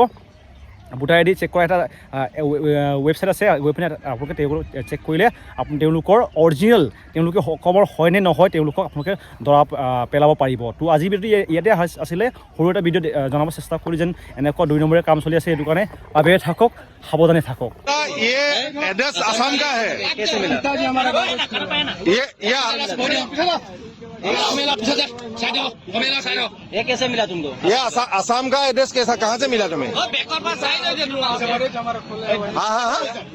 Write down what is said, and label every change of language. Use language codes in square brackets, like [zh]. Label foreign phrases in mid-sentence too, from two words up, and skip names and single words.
[as] ভোটাৰ ID চেক কৰা এটা ৱেবছাইট আছে, গৈ পিনে আপোনালোকে চেক কৰিলে তেওঁলোকৰ অৰিজিনেল তেওঁলোকে অসমৰ হয় নে নহয় তেওঁলোকক আপোনালোকে ধৰা পেলাব পাৰিব। তো আজি ভিডিঅ'টো ইয়াতে আছিলে, সৰু এটা ভিডিঅ' জনাব চেষ্টা কৰি যেন এনেকুৱা 2 নম্বৰীয়া কাম চলি আছে। এইটো কাৰণে আবেগে থাকক, সাৱধানে থাকক। [hi] ये एड्रेस असम का है। ये कैसे मिला तुमको? ये असम का एड्रेस कैसा, कहाँ से मिला तुम्हें? हाँ हाँ हाँ,